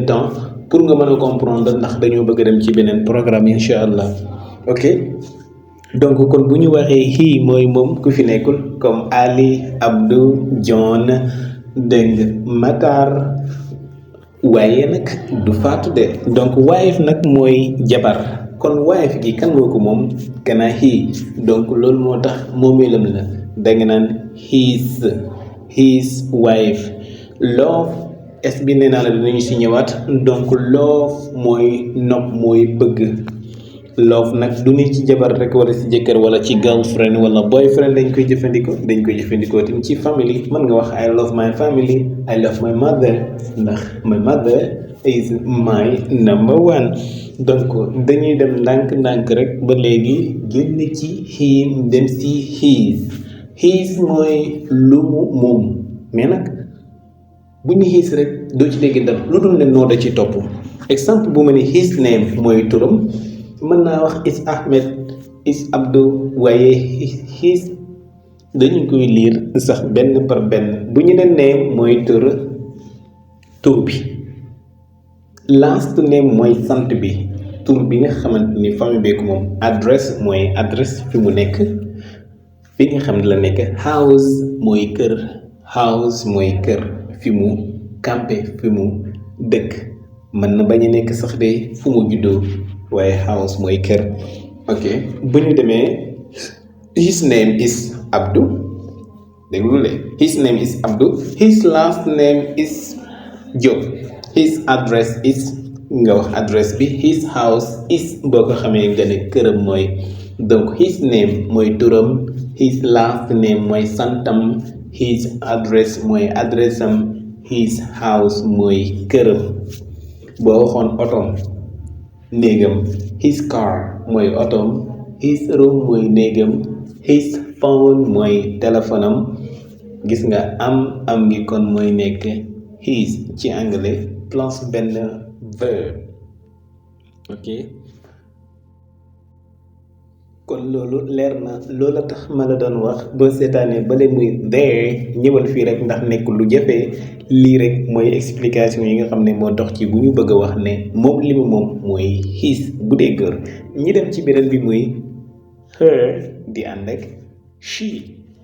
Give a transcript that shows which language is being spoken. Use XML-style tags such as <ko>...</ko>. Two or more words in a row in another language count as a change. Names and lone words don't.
<wo>temps pour nga mën a comprendre ndax dañoo bëgg a dem ci beneen programme incha allah ok donc kon bu ñu waxee he mooy moom ku fi nekkul comme Ali Abdou John dégg Matar waaye nag du faatu de donc wife nag mooy jabar kon wife gi kan moo ko moom kana he donc loolu moo tax moomeelam la danga naan</wo> <en>his wife.</en> <wo>Love es bi nee naa la dinañu si ñëwaat donc love mooy nopp mooy bëgg love nag du ni ci jabar rek wala ci jëkkër wala ci girlfriend wala boyfriend dañ koy jëfandikoo tamit ci family mën nga wax</wo> <en>I love my family I love my mother ndax my mother is my number one</en> <wo>donc dañuy dem ndànk rek ba léegi génn ci him dem si his mooy lu mu moom mais nag bu ñu his rek doo ci dégg dara lu dul ne noo da ci topp exemple bu ma ne</wo> <en>his name</en> <wo>mooy turam mën naa wax is Ahmed is Abdou waaye his dañu koy liir sax benn par benn bu ñu ne name mooy tur bi</wo> <en>last name</en> <wo>mooy sant bi tur bi nga xamante ni famille bi ko moom adresse mooy adresse fi mu nekk fi nga xam ne la nekk house mooy kër fi mu campé fi mu dëkk mën na bañ a nekk sax de fu mu juddoo waaye house mooy kër ok bu ñu demee</wo> <en>his name is Abdou</en> <wo>déglu le his</wo> <en>name is Abdou his last name is Diop his address is</en> <wo>nga wax adresse bi</wo> <en>his house is</en> <wo>boo ko xamee nga ne këram mooy donc</wo> <en>his name</en> <wo>mooy turam</wo> <en>his last name</en> <wo>mooy santam</wo> <en>his address</en> <wo>mooy adresse am</wo> <en>his house</en> <wo>mooy këram boo waxoon otom néegam</wo> <en>his car</en> <wo>mooy otom</wo> <en>his room</en> <wo>mooy néegam</wo> <en>his phone</en> <wo>mooy téléphone am gis nga am ngi kon mooy nekk his ci anglais plus benn verbe ok kon loolu leer na loola tax ma la doon wax boo seetaanee bale muy there ñëwal fii rek ndax nekk lu jafe lii rek mooy explication yi nga xam ne moo dox ci bu ñu bëgg a wax ne moom li mu moom mooy his bu dee góor ñi dem ci beneen bi muy her di ànd ak she</wo>